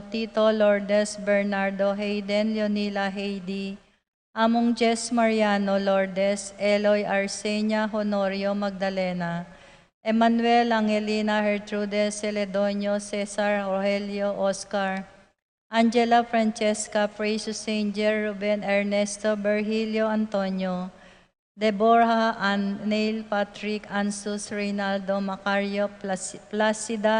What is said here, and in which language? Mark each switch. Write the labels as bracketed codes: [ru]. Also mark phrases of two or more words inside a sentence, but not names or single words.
[en] Tito Lourdes Bernardo Hayden Leonila Heidi, Among Jess Mariano Lourdes Eloy Arsenia Honorio Magdalena, Emmanuel Angelina Gertrude Celedonio Cesar Rogelio Oscar, Angela Francesca Precious Sanger Ruben Ernesto Virgilio Antonio, Deborah Ann Neil Patrick Ansus Reynaldo Macario Placida